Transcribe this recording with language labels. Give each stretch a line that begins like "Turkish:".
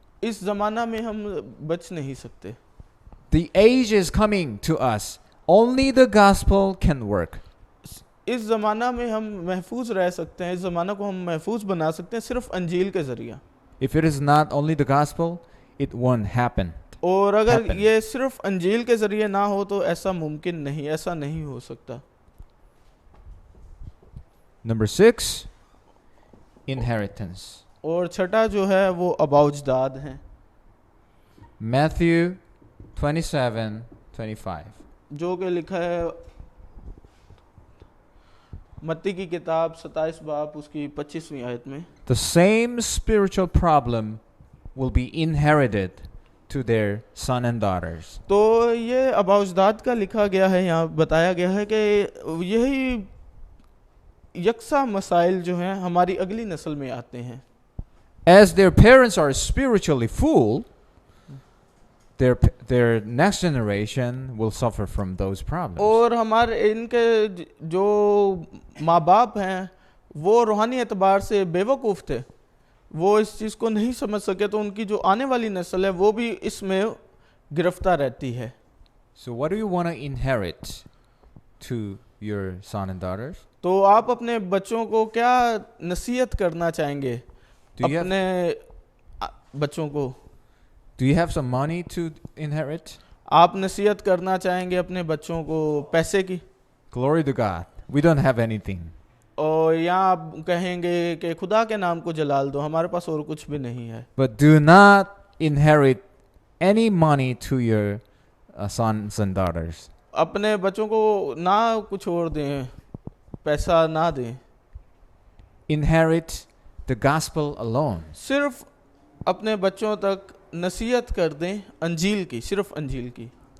Hindi: इस ज़माना में हम बच नहीं सकते.
English: The age is coming to us. Only the gospel can work.
Hindi: इस ज़माना में हम महफूज रह सकते हैं, इस ज़माना को हम महफूज बना सकते हैं सिर्फ अंजील के ज़रिए.
English: If it is not only the gospel, it won't happen.
Hindi: और अगर ये सिर्फ अंजील के ज़रिए ना हो तो ऐसा मुमकिन नहीं, ऐसा नहीं हो सकता.
English: Number 6, inheritance.
Hindi: और छठा जो है वो अबाउजदाद है।
English: Matthew 27:25.
Hindi: जो कि लिखा है मत्ती की किताब 27 बाब उसकी 25वीं आयत में।
English: The same spiritual problem will be inherited to their son and daughters.
Hindi: तो ये अबाउजदाद का लिखा गया है, यहाँ बताया गया है कि यही यकसा मसाइल जो हैं हमारी अगली नस्ल में आते हैं।
English: As their parents are spiritually full, their next generation will suffer from those problems.
Hindi: और हमारे इनके जो माँ बाप हैं वो रूहानी एतबार से बेवकूफ़ थे, वो इस चीज़ को नहीं समझ सके, तो उनकी जो आने वाली नस्ल है वो भी इसमें गिरफ्तार रहती है।
English: So what do you want to inherit to your son and daughters?
Hindi: तो आप अपने बच्चों को क्या नसीहत करना चाहेंगे? अपने बच्चों को
English: Do you have some money to inherit?
Hindi: आप नसीहत करना चाहेंगे अपने बच्चों को पैसे की?
English: Glory to God. We don't have anything.
Hindi: और यहाँ आप कहेंगे कि खुदा के नाम को जलाल दो, हमारे पास और कुछ भी नहीं है।
English: But do not inherit any money to your sons and daughters.
Hindi: अपने बच्चों को ना कुछ और दें, पैसा ना दें।
English: Inherit the gospel alone.
Hindi: सिर्फ अपने बच्चों तक नसीहत कर दें अंजील की, सिर्फ अंजील की।